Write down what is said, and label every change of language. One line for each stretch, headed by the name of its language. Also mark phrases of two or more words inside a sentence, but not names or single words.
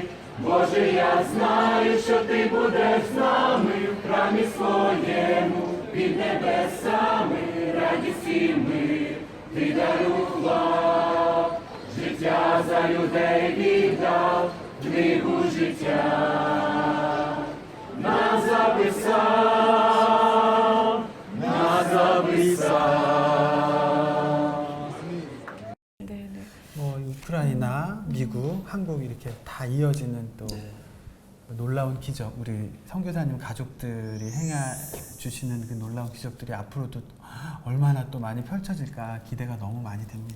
Ukrainian: Боже, я знаю, що Ти будеш з нами в храмі своєму, під небесами, радість і мир, Ти дарував, життя за людей віддав, книгу життя. На записав, на записав.
Korean: 네, 네. 뭐 우크라이나, 미국, 한국 이렇게 다 이어지는 또 놀라운 기적, 우리 선교사님 가족들이 행해 주시는 그 놀라운 기적들이 앞으로도 얼마나 또 많이 펼쳐질까 기대가 너무 많이 됩니다.